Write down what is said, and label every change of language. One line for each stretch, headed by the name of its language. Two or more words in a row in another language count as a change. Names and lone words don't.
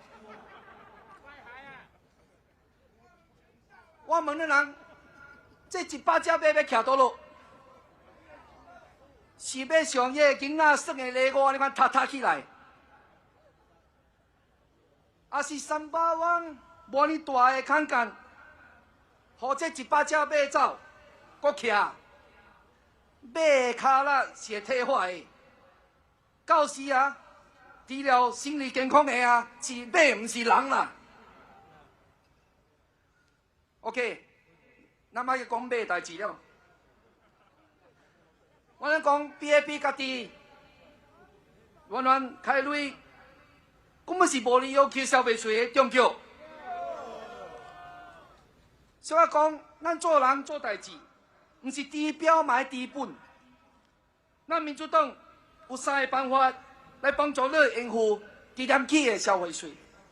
Min Nan Chinese: 我问你人，这100只马要徛倒落？是要像迄个囡仔耍的礼物，你看塌起来，还是 Sambawang 无呢大的空间，互这100只马走，搁徛，马的骹力是会退化的。到时啊，治疗心理健康的啊，是马，唔是人啦。OK， 咱莫去讲马代志了。我咱讲 BAP 家己乱开钱，根本是无理由扣消费税的，对不对？所以讲，咱做人做代志，唔是治标买治本。咱民主党有3个办法来帮助你应付低点起的消费税。